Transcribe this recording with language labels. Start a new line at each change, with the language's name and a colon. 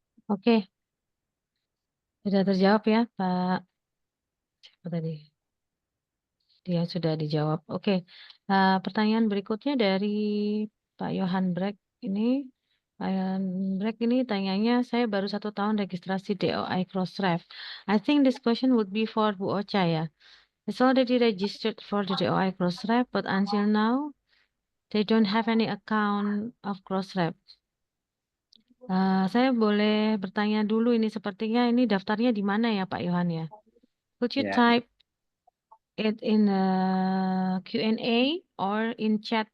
Indonesian: Oke. Sudah terjawab ya Pak. Siapa tadi? Dia sudah dijawab. Oke. Pertanyaan berikutnya dari Pak Johan Breck ini. Pak Johan Breck ini tanyanya, saya baru 1 tahun registrasi DOI Crossref.
English: I think this question would be for Bu Ocha ya. It's already registered for the DOI Crossref, but until now they don't have any account of Crossref.
Indonesian: Saya boleh bertanya dulu ini sepertinya ini daftarnya di mana ya Pak Johan ya?
English: Could you type it in Q&A or in chat?